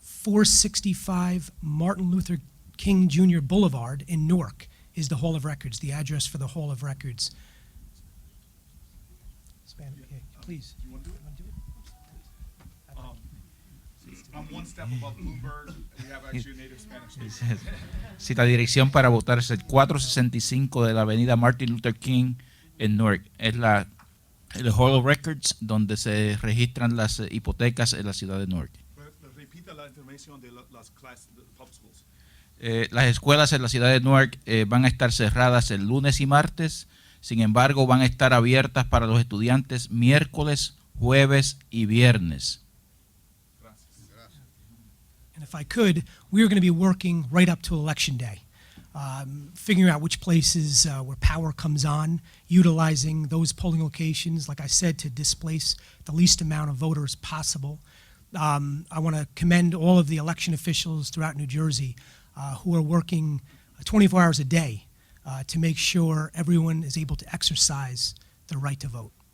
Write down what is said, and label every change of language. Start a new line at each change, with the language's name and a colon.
English: 465 Martin Luther King Jr. Boulevard in Newark is the Hall of Records, the address for the Hall of Records. Please. Do you want to do it? I'm one step above Bloomberg. We have actually a native Spanish speaker.
Spanish: Si la dirección para votar es el 465 de la avenida Martin Luther King en Newark. Es el Hall of Records donde se registran las hipotecas en la ciudad de Newark. Repita la información de las clases de
English: public schools.
Spanish: Las escuelas en la ciudad de Newark van a estar cerradas el lunes y martes. Sin embargo, van a estar abiertas para los estudiantes miércoles, jueves y viernes.
English: And if I could, we are going to be working right up to Election Day, figuring out which places where power comes on, utilizing those polling locations, like I said, to displace the least amount of voters possible. I want to commend all of the election officials throughout New Jersey who are working 24 hours a day to make sure everyone is able to exercise their right to vote.